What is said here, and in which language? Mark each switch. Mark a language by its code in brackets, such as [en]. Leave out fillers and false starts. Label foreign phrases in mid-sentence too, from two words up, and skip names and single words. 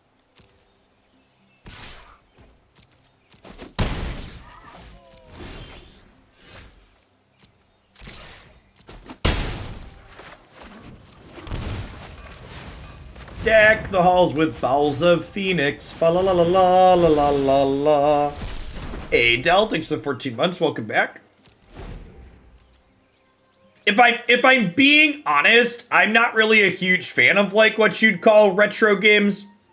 [en] Deck the halls with bowels of Phoenix. Fa la la la la la la la la. Hey, Del, thanks for the 14 months. Welcome back. If I'm being honest, I'm not really a huge fan of like what you'd call retro games.